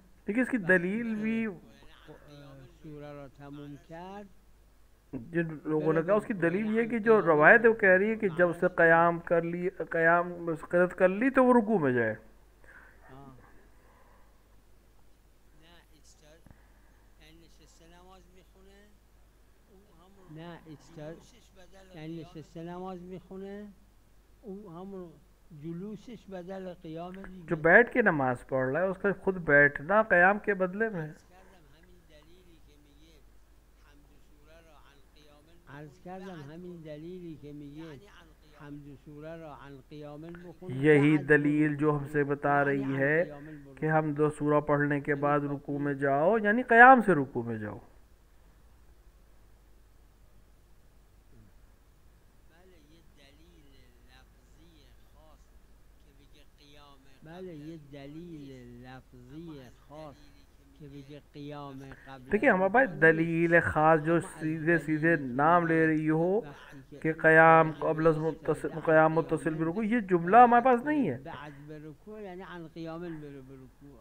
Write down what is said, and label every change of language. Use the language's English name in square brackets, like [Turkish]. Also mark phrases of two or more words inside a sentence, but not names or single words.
[Hindi] देखिए इसकी दलील भी [Persian] سوره را تمام کرد. [Hindi] जिन लोगों ने कहा उसकी दलील ये कि जो रवायत है वो कह रही है कि जब उसने क़याम कर ली, क़याम क़िरात कर ली तो वो रुकू में जाए। [Persian] نه یعنی نشسته نماز میخونه، اون همون جلوسش بدل قیام دیگه، [Hindi] जो बैठ के नमाज पढ़ रहा है उसका खुद बैठना क़याम के बदले में है। [Persian] عرض کردم همین دلیلی که میگه حمد سوره را عن قیام بخونه، [Hindi] यही दलील जो हमसे बता रही है कि हम दो सूरा पढ़ने के बाद रुकू में जाओ, यानी क़याम से रुकू में जाओ। [Persian] بله یه دلیل لفظی خاص که بگه قیام قبل، [Hindi] देखिए हमारे पास दलील ख़ास जो सीधे सीधे नाम ले रही हो कि क़याम क़ब्ल क़याम मुत्तसिल बिरुकू, ये जुमला हमारे पास नहीं है। [Persian] بعد برکوع یعنی عن قیام بره برکوع.